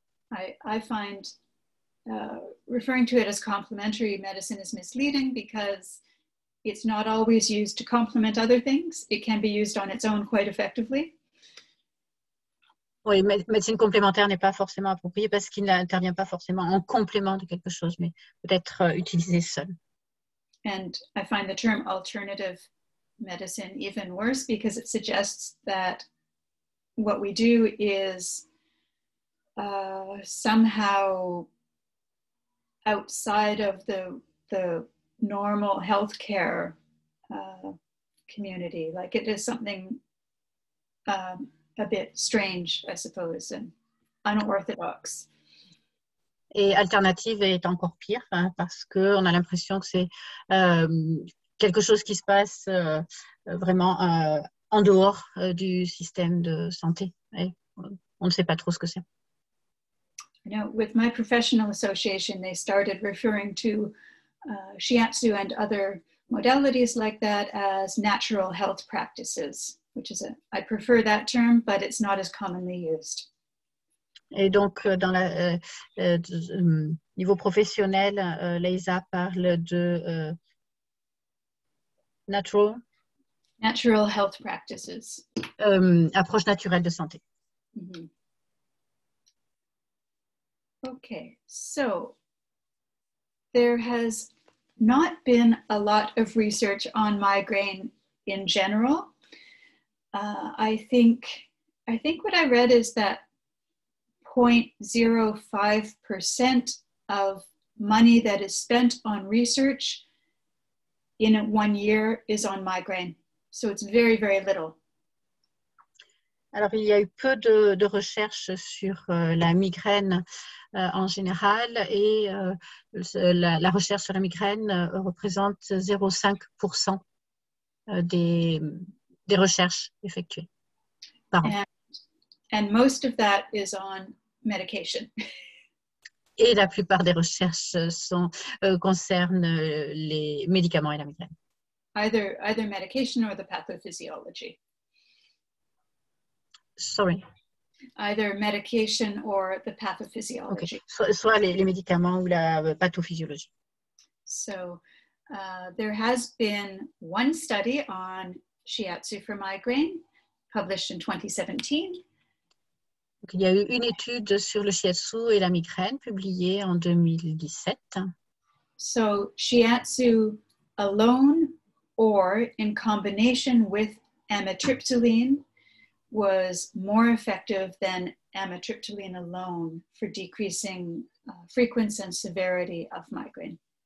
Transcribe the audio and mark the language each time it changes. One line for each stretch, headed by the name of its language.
English: I find referring to it as complementary medicine is misleading because it's not always used to complement other things. It can be used on its own quite effectively.
French: Oui, médecine complémentaire n'est pas forcément appropriée parce qu'il n'intervient pas forcément en complément de quelque chose, mais peut-être utilisé seul.
English: And I find the term alternative medicine even worse because it suggests that what we do is somehow outside of the normal healthcare community. Like it is something a bit strange, I suppose, and unorthodox.
French: Et alternative est encore pire parce qu'on a l'impression que c'est quelque chose qui se passe vraiment en dehors du système de santé. Et on ne sait pas trop ce que c'est.
English: You know, with my professional association, they started referring to shiatsu and other modalities like that as natural health practices, which is I prefer that term, but it's not as commonly used.
French: Et donc, dans le niveau professionnel, Leisa parle de natural
English: health practices.
French: Approche naturelle de santé. Mm-hmm.
English: Okay, so there has not been a lot of research on migraine in general. I think what I read is that 0.05% of money that is spent on research in 1 year is on migraine. So it's very, very little.
French: Alors, il y a eu peu de recherches sur la migraine en général et la recherche sur la migraine représente 0,5% des recherches effectuées par an.
English: And most of that is on medication.
French: Et la plupart des recherches concernent les médicaments et la migraine.
English: Either medication or the pathophysiology. Sorry. Either medication or the pathophysiology. Okay.
French: Soit les médicaments ou la pathophysiologie.
English: So there has been one study on shiatsu for migraine published in 2017.
French: Donc, il y a eu une étude sur le shiatsu et la migraine publiée en 2017.
English: So shiatsu alone or in combination with amitriptyline was more effective than amitriptyline alone for decreasing frequency and severity of migraine.